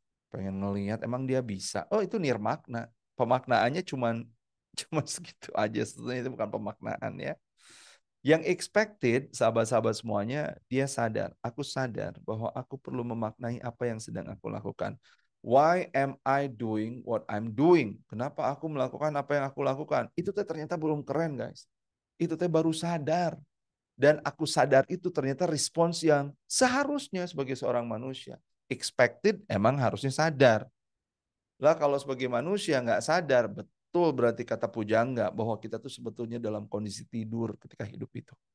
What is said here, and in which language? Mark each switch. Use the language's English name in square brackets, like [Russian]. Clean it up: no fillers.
[Indonesian] Pengen ngelihat emang dia bisa. Oh, itu nir makna. Pemaknaannya cuma segitu aja. Sebetulnya itu bukan pemaknaan ya. Yang expected, sahabat-sahabat semuanya, dia sadar. Aku sadar bahwa aku perlu memaknai apa yang sedang aku lakukan. [English] Why am I doing what I'm doing? [Indonesian] Kenapa aku melakukan apa yang aku lakukan? Itu ternyata belum keren, guys. Itu baru sadar. Dan aku sadar itu ternyata respons yang seharusnya sebagai seorang manusia. Expected emang harusnya sadar. Lah kalau sebagai manusia nggak sadar, betul berarti kata pujangga bahwa kita tuh sebetulnya dalam kondisi tidur ketika hidup itu.